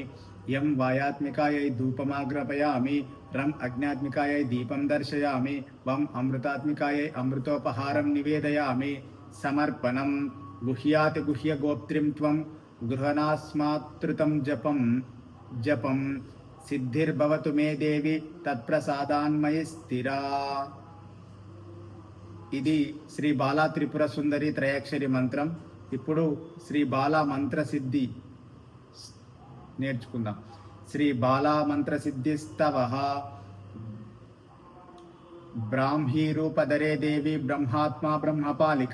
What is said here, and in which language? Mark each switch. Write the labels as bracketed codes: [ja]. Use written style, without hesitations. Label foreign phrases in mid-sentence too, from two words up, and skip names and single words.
[sa] यं वायात्मिकायै धूपमाग्रापयामि. रं अग्न्यात्मिकायै दीपं दर्शयामि. वं अमृतात्मिकायै अमृतोपहारं निवेदयामि. समर्पणं. गुह्याति गुह्यगोप्त्रीं त्वं गृह्णास्मात्कृतं जपं सिद्धिर्भवतु मे देवी तत्प्रसादान्मयि स्थिरा. [te] ఇది శ్రీ బాలా త్రిపుర సుందరి త్రయాక్షరి మంత్రం. ఇప్పుడు శ్రీ బాలా మంత్రసిద్ధి నేర్చుకుందాం. [sa] శ్రీ బాలా మంత్రసిద్ధిస్తవః. బ్రాహ్మీ రూపధరే దేవి బ్రహ్మాత్మా బ్రహ్మపాలిక.